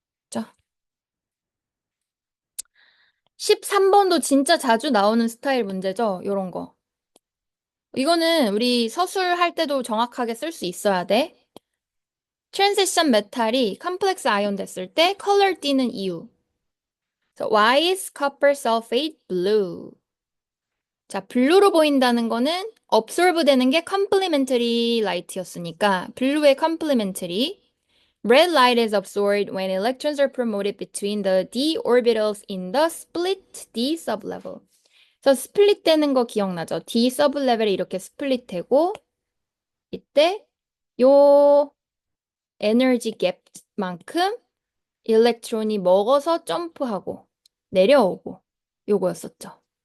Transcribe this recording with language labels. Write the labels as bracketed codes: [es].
[ko] 자, 13번도 진짜 자주 나오는 스타일 문제죠? 요런 거. 이거는 우리 서술할 때도 정확하게 쓸 수 있어야 돼. 트랜지션 메탈이 컴플렉스 아이온 됐을 때 컬러 띠는 이유. [en] So, why is copper sulfate blue? [ko] 자, 블루로 보인다는 거는 observe 되는 게 complementary light였으니까 블루의 complementary. [en] Red light is absorbed when electrons are promoted between the d orbitals in the split d sublevel. [ko] 그래서 스플릿 되는 거 기억나죠? d sublevel이 이렇게 스플릿 되고 이때 요 에너지 갭만큼 일렉트론이 먹어서 점프하고 내려오고 요거였었죠.